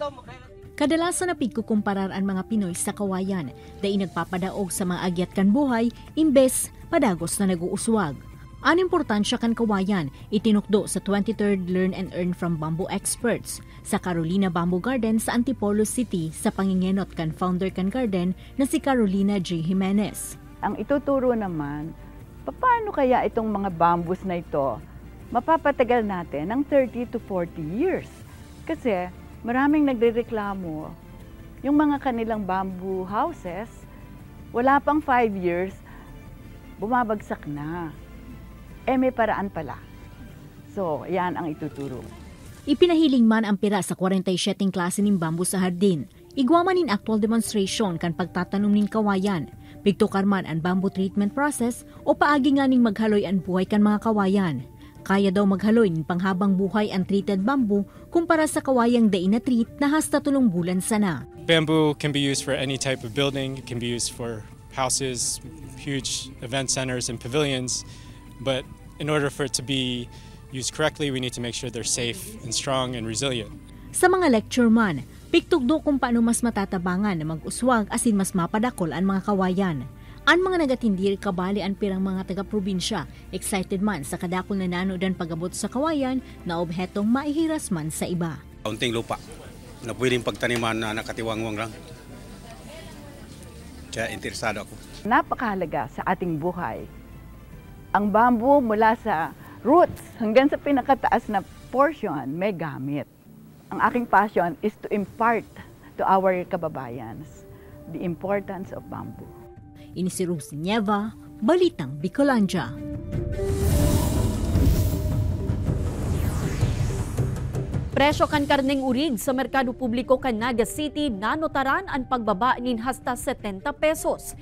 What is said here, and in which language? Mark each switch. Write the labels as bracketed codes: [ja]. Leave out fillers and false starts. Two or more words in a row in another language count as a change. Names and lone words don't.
[bik] Kadalasan na pigkukumparar ang mga Pinoy sa kawayan, dahil nagpapadaog sa mga agyat kan buhay, imbes padagos na nag-uuswag. Ang importansya kan kawayan, itinukdo sa 23rd Learn and Earn from Bamboo Experts sa Carolina Bamboo Garden sa Antipolo City sa pangingenot kan founder kan garden na si Carolina J. Jimenez. [tl] Ang ituturo naman, paano kaya itong mga bamboos na ito mapapatagal natin ng [en] 30 to 40 years? [tl] Kasi maraming nagrereklamo, yung mga kanilang [en] bamboo houses, [tl] wala pang 5 years, bumabagsak na. May paraan pala. So, yan ang ituturo. [bik] Ipinahiling man ang pira sa 47 klase ng bamboo sa hardin. Igwaman nin [en] actual demonstration [bik] kan pagtatanom nin kawayan. Pigtukar man ang [en] bamboo treatment process [bik] o paagi nga ning maghaloy ang buhay kan mga kawayan. Kaya daw maghaloy nin panghabang buhay ang treated bamboo kumpara sa kawayang dain na treat na hasta 3 bulan sana. [en] Bamboo can be used for any type of building. It can be used for houses, huge event centers and pavilions. But in order for it to be used correctly, we need to make sure they're safe and strong and resilient. [bik] Sa mga lecture man, piktugdo kung paano mas matatabangan na mag-uswag asin mas mapadakol ang mga kawayan. Ang mga nagatindir kabali ang pirang mga taga-probinsya, excited man sa kadakol na nanodan pagabot sa kawayan na obhetong maihiras man sa iba. [tl] Kaunting lupa na pwedeng pagtaniman na nakatiwangwang lang. Kaya interesado ako. Napakahalaga sa ating buhay. Ang bamboo mula sa roots hanggang sa pinakataas na portion may gamit. Ang aking [en] passion is to impart to our kababayans the importance of bamboo. [bik] Ini si Rose Nieva, Balitang Bicolandia. Presyo kan karneng urig sa merkado publiko kan Naga City nanotaran ang pagbaba nin hasta 70 pesos.